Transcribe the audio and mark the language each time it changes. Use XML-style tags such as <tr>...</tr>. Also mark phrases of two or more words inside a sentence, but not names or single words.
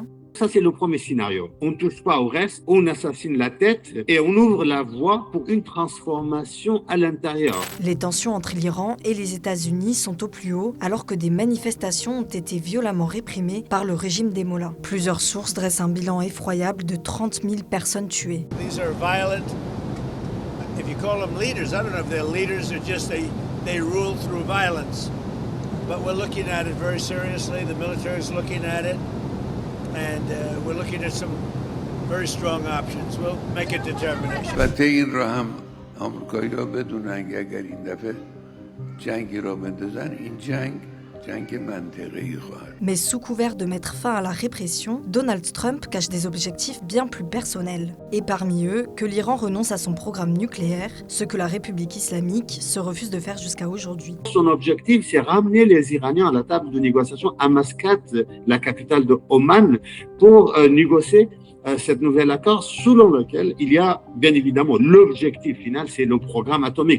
<fr>Ça, c'est le premier scénario. On ne touche pas au reste, on assassine la tête et on ouvre la voie pour une transformation à l'intérieur. Les tensions entre l'Iran et les États-Unis sont au plus haut, alors que des manifestations ont été violemment réprimées par le régime des mollahs. Plusieurs sources dressent un bilan effroyable de 30 000 personnes tuées.</fr> <en>These are violent. If you call them leaders, I don't know if they're leaders or just they rule through violence. But we're looking at it very seriously. The military is looking at it. And we're looking at some very strong options. We'll make a determination.</en> <fa>البته این را هم آمریکایی‌ها بدونن که اگر این دفعه جنگی را بندازن این جنگ منطقه‌ای خواهد.</fa> <fr>Mais sous couvert de mettre fin à la répression, Donald Trump cache des objectifs bien plus personnels. Et parmi eux, que l'Iran renonce à son programme nucléaire, ce que la République islamique se refuse de faire jusqu'à aujourd'hui. Son objectif, c'est ramener les Iraniens à la table de négociation à Mascate, la capitale de Oman, pour négocier cet nouvel accord selon lequel il y a bien évidemment l'objectif final, c'est le programme atomique.</fr>